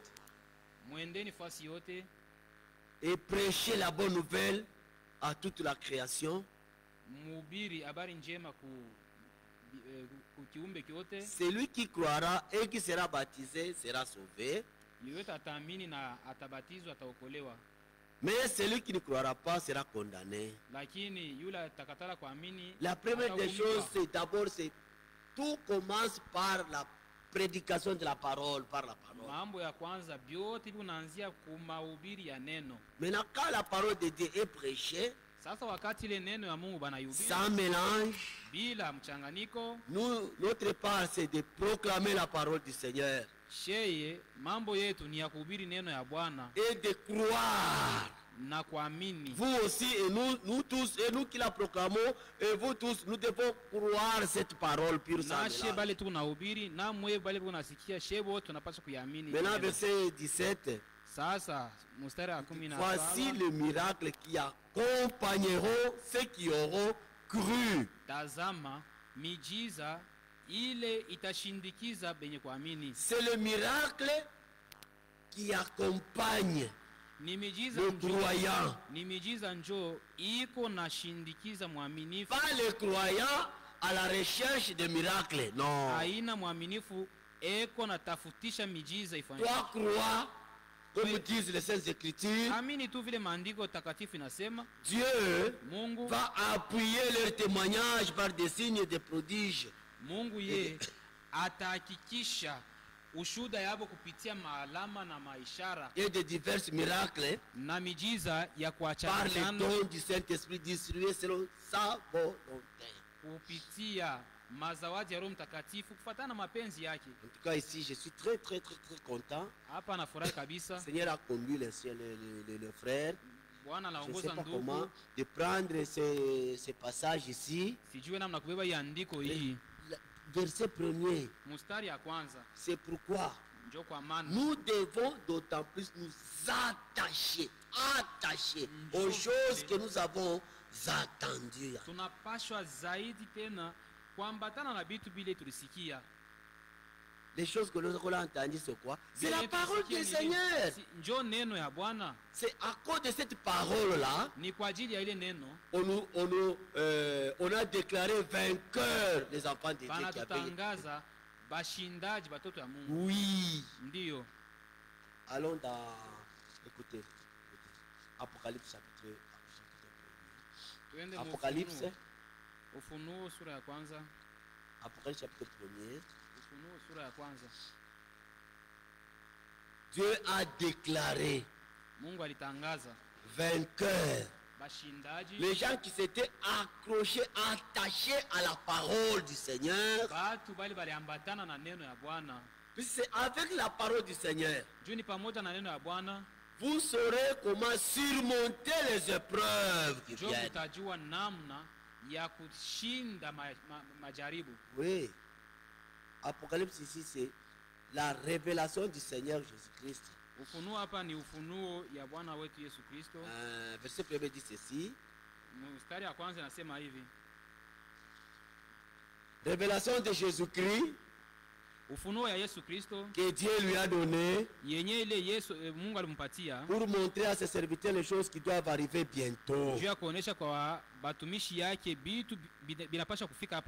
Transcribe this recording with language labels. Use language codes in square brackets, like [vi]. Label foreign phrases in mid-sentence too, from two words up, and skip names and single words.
[sw] mwendeni fasi yote [fr] et prêchez la bonne nouvelle à toute la création. [sw] mhubiri habari njema ku kiumbe kyote. [fr] Celui qui croira et qui sera baptisé sera sauvé, [sw] Yeyote ataamini na atabatizwa ataokolewa, [fr] mais celui qui ne croira pas sera condamné. [sw] lakini yule atakatala kuamini [fr] La première des [sw] atahukumiwa. [fr] choses, c'est d'abord c'est tout commence par la prédication de la parole, par la parole. [sw] mambo ya kwanza vyote vinaanzia kumahubiri ya neno. [fr] Maintenant, quand la parole de Dieu est prêchée, [sw] Sasa wakati ile neno ya Mungu banayubiri [fr] sans mélange, [sw] bila mchanganyiko, [fr] notre part, c'est de proclamer la parole du Seigneur [sw] sheye mambo yetu ni ya kuhubiri neno ya Bwana [fr] et de croire. [sw] na kuamini. [fr] Vous aussi et nous tous, et nous qui la proclamons, et vous tous, nous devons croire cette parole pure sans [sw] Na she [fr] mélange. [sw] bale tuko nahubiri na mwe bale tuko nasikia shebo tunapaswa kuiamini. [fr] Maintenant, verset 17. [sw] Sasa mstari wa 17. [fr] Voici le miracle qui accompagneront ceux qui auront cru. [sw] Tazama mijiza ile itashindikiza benye kuamini. [fr] C'est le miracle qui accompagne [sw] Ni mijiza [fr] le [sw] njoo, [fr] croyant. [sw] ni mijiza njoo iko na shindikiza mwaminifu. [fr] Pas le croyant à la recherche de miracles. Non. [sw] Haina mwaminifu eko na tafutisha mijiza ifanye. [fr] Toi crois, comme disent les Saintes Écritures, [sw] Amini tu vile maandiko takatifu inasema [fr] Dieu [sw] Mungu [fr] va appuyer leur témoignage par des signes et des prodiges. [sw] Mungu ye atahakikisha ushuda yabo kupitia maalama na maishara [fr] Et de divers miracles [sw] na mijiza ya [fr] par les [sw] kuachana [fr] dons du Saint-Esprit distribués selon sa volonté. [sw] kupitia mazawadi ya Roho Mtakatifu kufuatana na mapenzi yake. [fr] En tout cas, ici, je suis très, très, très, très content. [sw] Hapa nafurahi [fr] Le [sw] kabisa, [fr] Seigneur a conduit les frères. [sw] Bwana [fr] Je ne sais [sw] anaongoza [fr] pas comment [sw] ndugu. [fr] de prendre ces passages ici. [sw] Sijui namna kubeba hii andiko hii. [fr] Verset 1er, [sw] Mstari ya kwanza [fr] c'est pourquoi [sw] njo kwa maana [fr] nous devons d'autant plus nous attacher aux choses que nous avons attendues. [sw] tunapashwa zaidi tena kuambatana na vitu vile tulisikia. [fr] Les choses que nous avons entendues, c'est quoi? C'est la [sw] Vile [fr] parole du [sw] tulisikia [fr] Seigneur. [sw] njo neno ya Bwana. [fr] C'est à cause de cette parole-là, [sw] Ni kwa ajili ya ile neno [fr] on a déclaré vainqueurs les enfants de Dieu qui avaient... [sw] banatutangaza bashindaji batoto ya Mungu. [fr] Oui. [sw] Ndiyo, [fr] Allons dans... Écoutez. Apocalypse chapitre 1. [sw] tuende mu Apocalypse. Ufunuo sura ya kwanza. [fr] Apocalypse chapitre 1er. [sw] Ufunuo sura ya kwanza. [fr] Dieu a déclaré [sw] Mungu alitangaza [fr] vainqueurs [sw] bashindaji, [fr] les gens qui s'étaient accrochés, attachés à la parole du Seigneur. [sw] batu bali baliambatana na neno ya Bwana. [fr] Puis c'est avec la parole du Seigneur, [sw] Juu ni pamoja na neno ya Bwana [fr] vous saurez comment surmonter les épreuves qui [sw] njo [fr] viennent. [sw] mutajua namna ya kushinda majaribu. [fr] Oui. Apocalypse ici, c'est la révélation du Seigneur Jésus-Christ. [sw] Ufunuo hapa ni ufunuo ya Bwana wetu Yesu Kristo. [fr] Verset 1er dit ceci. [sw] Mstari ya kwanza nasema hivi: [fr] Révélation de Jésus-Christ [sw] ufunuo ya Yesu Kristo [fr] que Dieu lui a donné [sw] yenye ile Yesu Mungu alimpatia [fr] pour montrer à ses serviteurs les choses qui doivent arriver bientôt. [sw] juu ya kuonesha kwa batumishi yake bitu binapasha kufika hapa